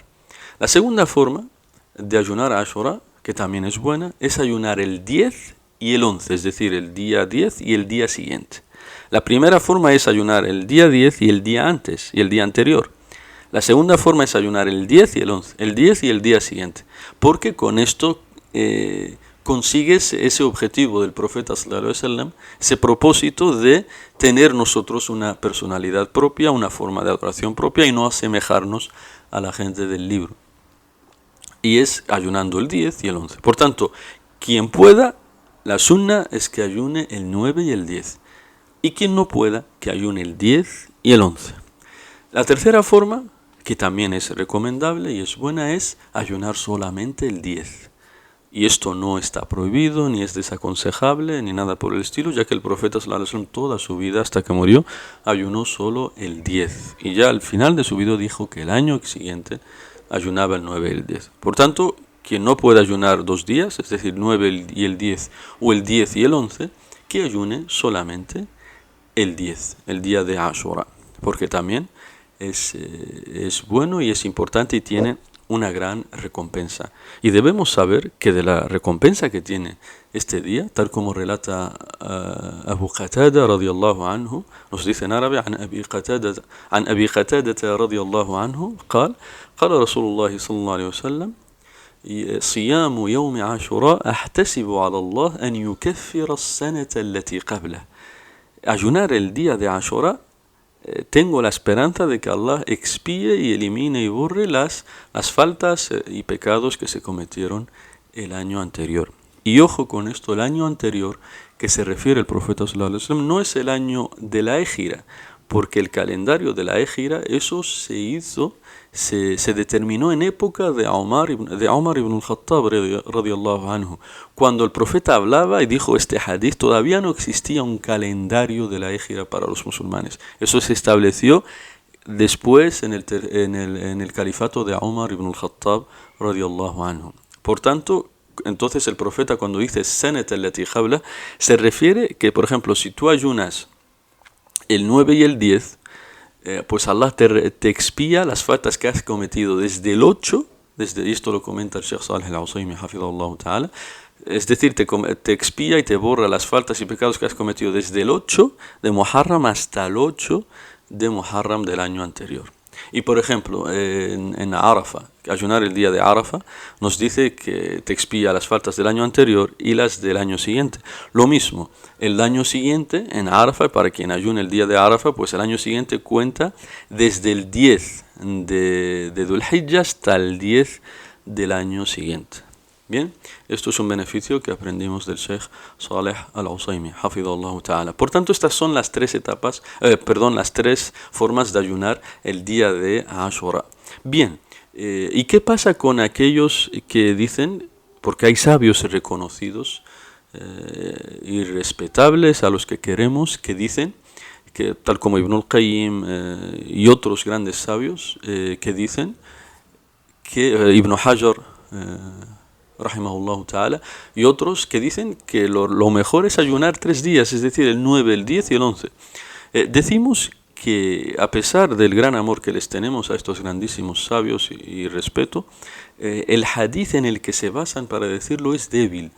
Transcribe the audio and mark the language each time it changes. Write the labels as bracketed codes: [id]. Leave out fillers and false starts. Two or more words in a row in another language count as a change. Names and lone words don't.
[es] La segunda forma de ayunar a Ashura, que también es buena, es ayunar el 10 y el 11, es decir, el día 10 y el día siguiente. La primera forma es ayunar el día 10 y el día antes y el día anterior. La segunda forma es ayunar el 10 y el 11, el 10 y el día siguiente, porque con esto consigues ese objetivo del profeta [ar] صلى الله عليه وسلم, [es] ese propósito de tener nosotros una personalidad propia, una forma de adoración propia y no asemejarnos a la gente del libro. Y es ayunando el 10 y el 11. Por tanto, quien pueda, la sunna es que ayune el 9 y el 10. Y quien no pueda, que ayune el 10 y el 11. La tercera forma, que también es recomendable y es buena, es ayunar solamente el 10. Y esto no está prohibido, ni es desaconsejable, ni nada por el estilo, ya que el profeta [ar] صلى الله عليه وسلم [es] toda su vida, hasta que murió, ayunó solo el 10. Y ya al final de su vida dijo que el año siguiente ayunaba el 9 y el 10. Por tanto, quien no pueda ayunar 2 días, es decir, 9 y el 10, o el 10 y el 11, que ayune solamente el 10, el día de Ashura, porque también es bueno y es importante y tiene una gran recompensa. Y debemos saber que de la recompensa que tiene este día, tal como relata Abu Qatada [ar] رضي الله عنه, [es] nos dice en árabe, [ar] عن أبي قتادة رضي الله عنه قال رسول الله صلى الله عليه وسلم صيام يوم عاشوراء أحتسب على الله أن يكفر السنة التي قبله. [es] Ayunar el día de Ashura, tengo la esperanza de que Allah expíe y elimine y borre las faltas y pecados que se cometieron el año anterior. Y ojo con esto, el año anterior que se refiere el profeta [ar] صلى الله عليه وسلم [es] no es el año de la Égira, porque el calendario de la Égira, eso se determinó en época de Omar ibn al-Khattab [ar] رضي الله عنه. [es] Cuando el profeta hablaba y dijo este hadith, todavía no existía un calendario de la Égira para los musulmanes. Eso se estableció después en el califato de Omar ibn al-Khattab [ar] رضي الله عنه. [es] Por tanto, entonces el profeta cuando dice [ar] سنة التي قبل, [es] se refiere que, por ejemplo, si tú ayunas el 9 y el 10, pues Allah te expía las faltas que has cometido desde el 8, y esto lo comenta el Sheikh Salih al-Usaymi [ar] حفظه الله تعالى, [es] es decir, te expía y te borra las faltas y pecados que has cometido desde el 8 de Muharram hasta el 8 de Muharram del año anterior. Y por ejemplo, en Arafa, ayunar el día de Arafa, nos dice que te expía las faltas del año anterior y las del año siguiente. Lo mismo, el año siguiente en Arafa, para quien ayune el día de Arafa, pues el año siguiente cuenta desde el 10 de Dhul Hijjah hasta el 10 del año siguiente. Bien, esto es un beneficio que aprendimos del Sheikh Salih al-Usaymi, [ar] حفظه الله تعالى. [es] Por tanto, estas son las tres las tres formas de ayunar el día de Ashura. Bien, ¿y qué pasa con aquellos que dicen, porque hay sabios reconocidos y respetables a los que queremos, que dicen, que tal como Ibn al-Qayyim y otros grandes sabios, que dicen que Ibn Hajar [ar] رحمه الله تعالى, [es] y otros que dicen que lo mejor es ayunar 3 días, es decir, el 9, el 10 y el 11. Decimos que a pesar del gran amor que les tenemos a estos grandísimos sabios y respeto, el hadith en el que se basan para decirlo es débil.